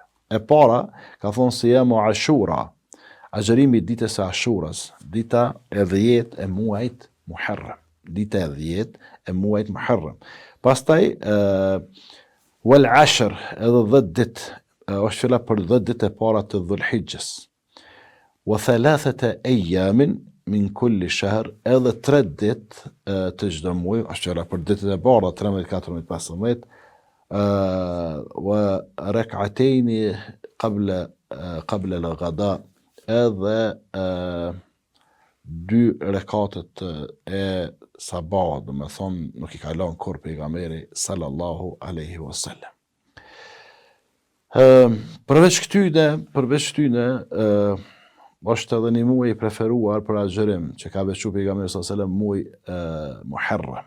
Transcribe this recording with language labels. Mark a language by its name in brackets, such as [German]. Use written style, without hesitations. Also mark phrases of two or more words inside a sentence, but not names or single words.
[Albanian] E para ka thonë se jamu Ashura, agjerimi ditës së Ashuras, dita e 10 e muajit Muharram. Dita e 10 e muajit Muharram. Pastaj [Arabic] والعشر, [Albanian] edhe 10 ditë, është fjala për 10 ditë e para të Dhul-Hijjes. [Arabic] و 3 أيام من كل شهر, [Albanian] edhe 3 ditë të çdo muaji, është fjala për ditët e bardha 13, 14, 15. [Arabic] وركعتين قبل الغداة, [Albanian] edhe 2 rekatët e sabah, do me thonë nuk i kalon kur pejgamberi [Arabic] صلى الله عليه وسلم. [Albanian] Përveç këtyne, është edhe një muaj i preferuar për agjerim, që ka veçu pejgamberi [Arabic] صلى الله عليه وسلم [Albanian] muaj Muharram.